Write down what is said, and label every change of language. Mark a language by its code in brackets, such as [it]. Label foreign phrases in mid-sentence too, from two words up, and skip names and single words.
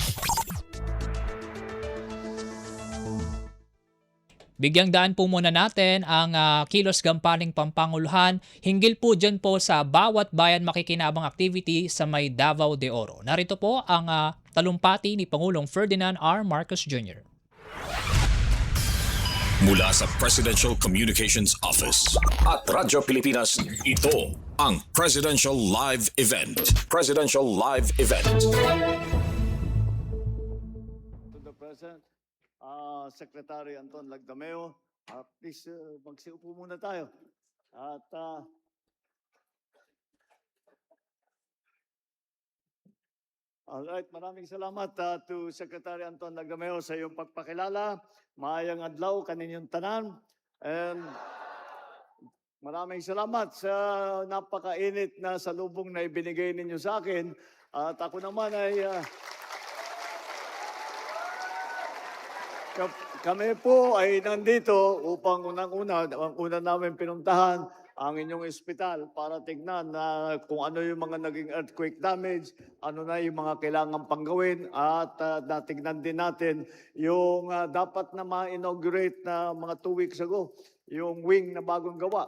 [tl] Bigyang daan po muna natin ang kilos gampaning pampanguluhan hinggil po dyan po sa bawat bayan makikinabang activity sa may Davao de Oro. Narito po ang talumpati ni Pangulong Ferdinand R. Marcos Jr. Mula sa Presidential Communications Office at Radyo Pilipinas, ito ang Presidential Live Event. Presidential Live Event. [en] To the President, [tl] Secretary Anton Lagdameo, please magsiupo muna tayo. At alright, maraming salamat to Secretary Anton Lagdameo sa iyong pagpakilala. [ceb] Maayang adlaw kaninyong tanan. [tl] And maraming salamat sa napakainit na salubong na ibinigay ninyo sa akin. At ako naman ay kami po ay nandito upang ang una namin pinuntahan ang inyong ospital para tignan na kung ano yung mga naging [en] earthquake damage, [tl] ano na yung mga kailangan pang gawin, at natignan din natin yung dapat na ma-inaugurate na mga [en] 2 weeks ago, [tl] yung wing na bagong gawa.